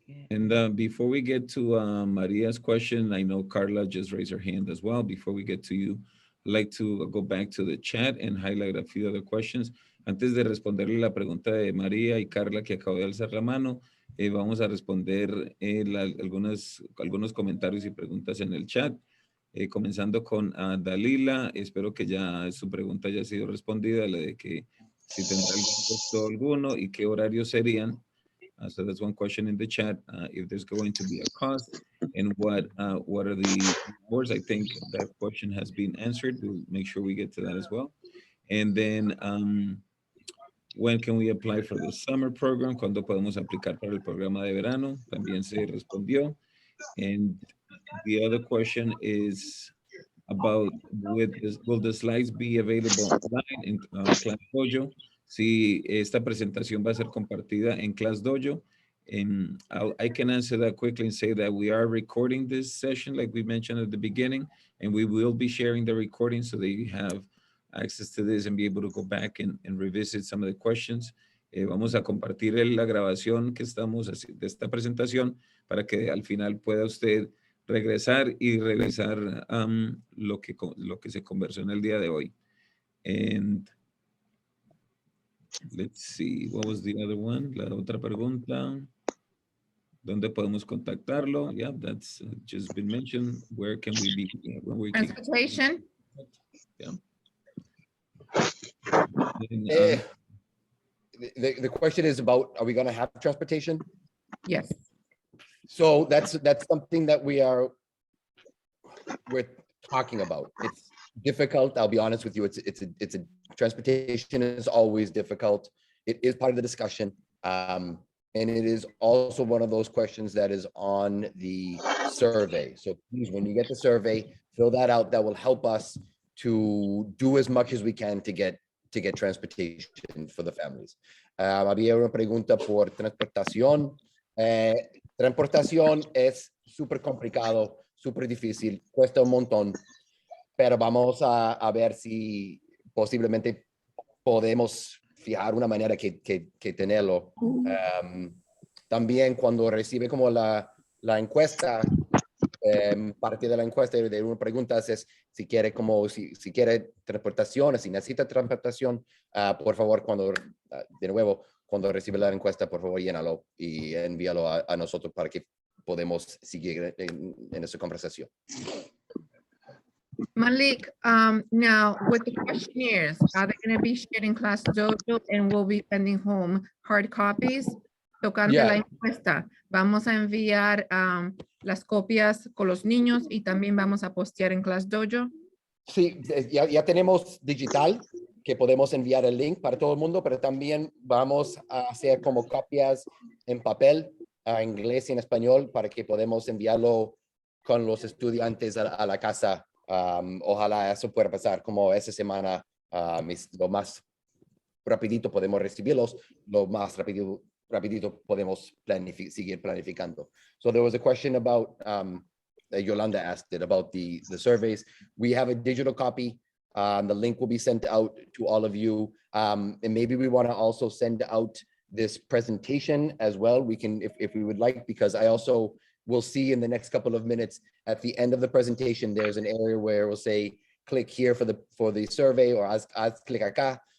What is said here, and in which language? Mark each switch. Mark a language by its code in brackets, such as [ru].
[en] And before we get to Maria's question, I know Carla just raised her hand as well. Before we get to you, I'd like to go back to the chat and highlight a few other questions. [es] Antes de responderle la pregunta de María y Carla, que acabo de alzar la mano, vamos a responder algunos comentarios y preguntas en el chat. Comenzando con Dalila, espero que ya su pregunta haya sido respondida, la de que si tendrá algún costo alguno y qué horarios serían. [en] So that's one question in the chat, if there's going to be a cost and what are the hours. I think that question has been answered. We'll make sure we get to that as well. And then when can we apply for the summer program? [es] ¿Cuándo podemos aplicar para el programa de verano? También se respondió. [en] And the other question is about will the slides be available online in Class Dojo? [es] Si esta presentación va a ser compartida en Class Dojo. [en] And I can answer that quickly and say that we are recording this session like we mentioned at the beginning, and we will be sharing the recording so that you have access to this and be able to go back and revisit some of the questions. [es] Vamos a compartir la grabación que estamos haciendo de esta presentación para que al final pueda usted regresar y revisar lo que se conversó en el día de hoy. [en] And let's see, what was the other one? [es] La otra pregunta. ¿Dónde podemos contactarlo? [en] Yeah, that's just been mentioned. Where can we be? When we can, Transportation. yeah. And, The question is about, are we gonna have transportation? Yes. So that's something that we're talking about. It's difficult. I'll be honest with you. It's a transportation is always difficult. It is part of the discussion. And it is also one of those questions that is on the survey. So please, when you get the survey, fill that out. That will help us to do as much as we can to get transportation for the families. [es] Había una pregunta por transportación. Transportación es súper complicado, súper difícil, cuesta un montón, pero vamos a ver si posiblemente podemos fijar una manera que tenerlo. También cuando recibe como la encuesta, parte de la encuesta de una pregunta es si quiere si quiere transportación, si necesita transportación, por favor, de nuevo, cuando recibe la encuesta, por favor, llénalo y envíalo a nosotros para que podamos seguir en esa conversación. [en] Malik, now with the questionnaires, are they going to be shared in Class Dojo and will be sending home hard copies? [es] Tocante [en] Yeah. [es] la encuesta, vamos a enviar las copias con los niños y también vamos a postear en Class Dojo. Sí, ya tenemos digital que podemos enviar el link para todo el mundo, pero también vamos a hacer como copias en papel, en inglés y en español, para que podamos enviarlo con los estudiantes a la casa. Ojalá eso pueda pasar como esa semana, lo más rapidito podemos recibirlos, lo más rapidito podemos seguir planificando. [en] So there was a question about, Yolanda asked it about the surveys. We have a digital copy. The link will be sent out to all of you. And maybe we want to also send out this presentation as well. We can, if we would like, because I also will see in the next couple of minutes at the end of the presentation, there's an area where we'll say, click here for the survey, or as click acá.